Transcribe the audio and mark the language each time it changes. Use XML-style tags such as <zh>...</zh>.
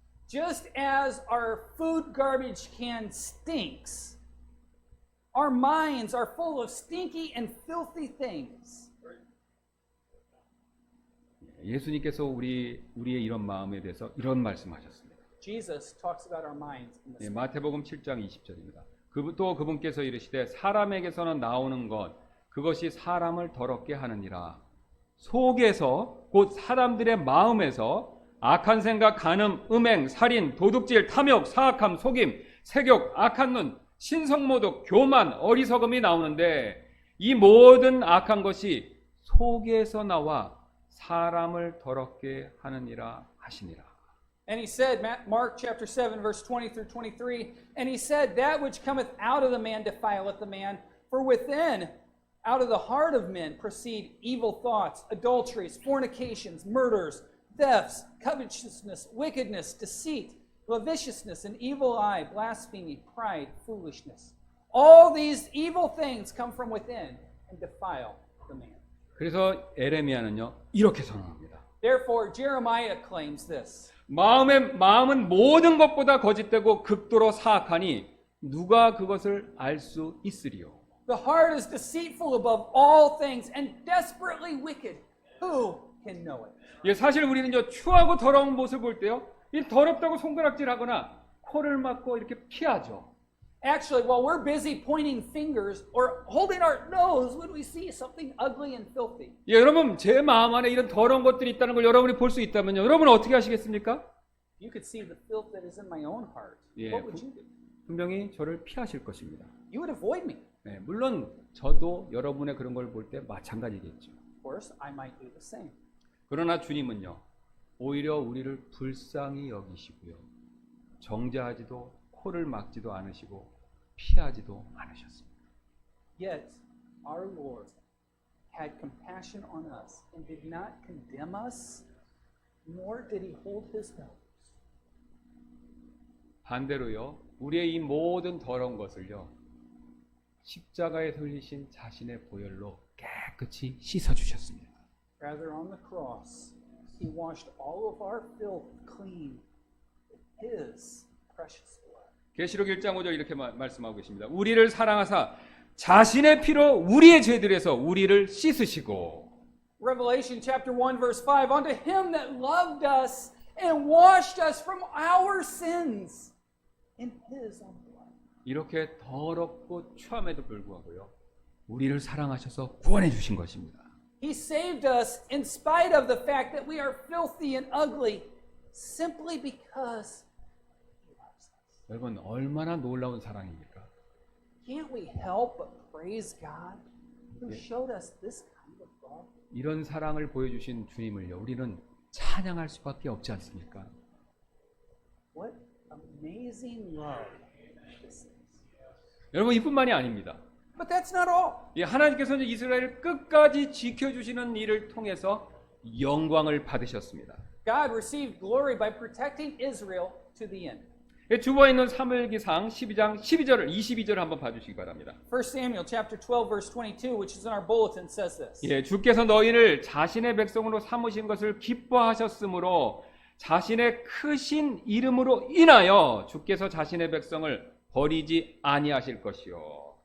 <en>Just as our food garbage can stinks, our minds are full of stinky and filthy things.</en> <ko>예수님께서 우리의 이런 마음에 대해서 이런 말씀하셨습니다.</ko> <en>Jesus talks about our minds in this.</en> <ko>예, 마태복음 7장 20절입니다. 또 그분께서 이르시되 사람에게서는 나오는 것 그것이 사람을 더럽게 하느니라. 속에서 곧 사람들의 마음에서 악한 생각, 간음, 음행, 살인, 도둑질, 탐욕, 사악함, 속임, 색욕, 악한 눈, 신성모독, 교만, 어리석음이 나오는데 이 모든 악한 것이 속에서 나와 사람을 더럽게 하느니라 하시니라.</ko> <en>And he said, Mark chapter 7, verse 20 through 23, and he said, that which cometh out of the man defileth the man, for within, out of the heart of men proceed evil thoughts, adulteries, fornications, murders, thefts, covetousness, wickedness, deceit, lasciviousness, an evil eye, blasphemy, pride, foolishness. All these evil things come from within and defile the man.</en> <ko>그래서 에레미야는요 이렇게 선언합니다.</ko> <en>Therefore, Jeremiah claims this.</en> <ko>마음은 모든 것보다 거짓되고 극도로 사악하니 누가 그것을 알 수 있으리요.</ko> <en>The heart is deceitful above all things and desperately wicked. Who can know it?</en> <ko>예, 사실 우리는 추하고 더러운 모습을 볼 때요, 이 더럽다고 손가락질하거나 코를 막고 이렇게 피하죠.</ko> <en>Actually, while we're busy pointing fingers or holding our nose when we see something ugly and filthy,</en> <ko>예, 여러분 제 마음 안에 이런 더러운 것들이 있다는 걸 여러분이 볼 수 있다면요, 여러분은 어떻게 하시겠습니까?</ko> <en>you could see the filth that is in my own heart. 예, What would you do?</en> <ko>분명히 저를 피하실 것입니다.</ko> <en>You would avoid me.</en> <ko>네, 물론 저도 여러분의 그런 걸 볼 때 마찬가지겠죠.</ko> <en>Of course, I might do the same.</en> <ko>그러나 주님은요, 오히려 우리를 불쌍히 여기시고요, 정죄하지도 코를 막지도 않으시고 피하지도 않으셨습니다.</ko> <en>Yet, our Lord had compassion on us and did not condemn us, nor did he hold his nose.</en> <ko>반대로요, 우리의 이 모든 더러운 것을요, 십자가에 흘리신 자신의 보혈로 깨끗이 씻어주셨습니다.</ko> <en>Rather, on the cross, he washed all of our filth clean with his precious blood.</en> <ko>계시록 1장 5절 이렇게 말씀하고 계십니다. 우리를 사랑하사 자신의 피로 우리의 죄들에서 우리를 씻으시고.</ko> <en>Revelation chapter 1 verse 5, unto him that loved us and washed us from our sins in his own blood.</en> <ko>이렇게 더럽고 추함에도 불구하고요, 우리를 사랑하셔서 구원해 주신 것입니다.</ko> <en>He saved us in spite of the fact that we are filthy and ugly, simply because he loves us.</en> <ko>여러분 얼마나 놀라운 사랑입니까?</ko> <en>Can't we help but praise God who showed us this kind of love?</en> <ko>이런 사랑을 보여주신 주님을요, 우리는 찬양할 수밖에 없지 않습니까?</ko> <en>What amazing love this is.</en> <ko>여러분 이뿐만이 아닙니다.</ko> <en>But that's not all.</en> <ko>예, 하나님께서는 이스라엘을 끝까지 지켜주시는 일을 통해서 영광을 받으셨습니다.</ko> <en>God received glory by protecting Israel to the end.</en> <ko>예, 주보에 있는 사무엘기상 12장 12절을 22절을 한번 봐주시기 바랍니다.</ko> <en>1 Samuel chapter 12 verse 22, which is in our bulletin, says this.</en> <ko>예, 주께서 너희를 자신의 백성으로 삼으신 것을 기뻐하셨으므로 자신의 크신 이름으로 인하여 주께서 자신의 백성을 버리지 아니하실 것이요.</ko>